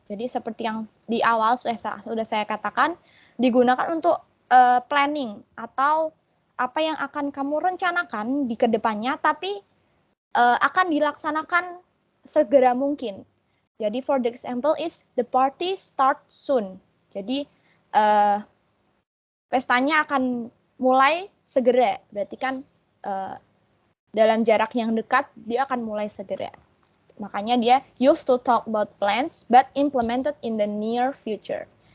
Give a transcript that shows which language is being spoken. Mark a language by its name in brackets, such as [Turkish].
[Indonesian] Jadi seperti yang di awal sudah saya katakan, digunakan untuk planning atau apa yang akan kamu rencanakan di kedepannya, tapi akan dilaksanakan segera mungkin. Jadi [English] for the example is the party start soon. [Indonesian] Jadi pestanya akan mulai segera, berarti kan dalam jarak yang dekat dia akan mulai segera. Makanya dia [English] used to talk about plans but implemented in the near future.